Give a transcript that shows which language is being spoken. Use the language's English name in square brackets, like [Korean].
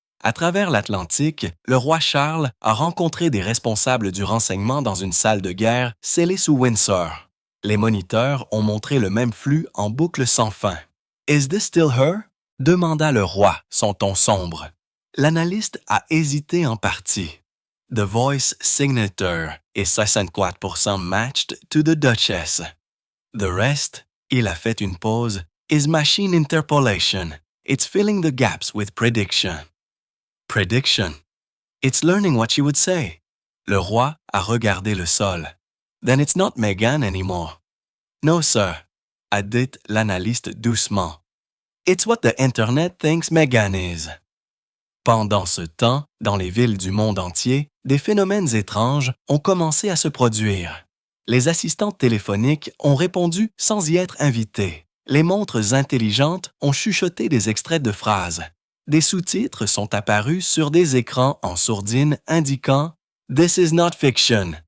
[French] À travers l'Atlantique, le roi Charles a rencontré des responsables du renseignement dans une salle de guerre scellée sous Windsor. Les moniteurs ont montré le même flux en boucle sans fin. « [English] Is this still her? [French] » demanda le roi, son ton sombre. L'analyste a hésité en partie. [English] The voice signature est 64% matched to the Duchess. The rest, [French] il a fait une pause, [English] is machine interpolation. It's filling the gaps with prediction. Prediction. It's learning what she would say. [French] Le roi a regardé le sol. [English] Then it's not Meghan anymore. No, sir, [French] a dit l'analyste doucement. [English] It's what the Internet thinks Meghan is. [French] Pendant ce temps, dans les villes du monde entier, des phénomènes étranges ont commencé à se produire. Les assistantes téléphoniques ont répondu sans y être invitées. Les montres intelligentes ont chuchoté des extraits de phrases. Des sous-titres sont apparus sur des écrans en sourdine indiquant « [English] This is not fiction.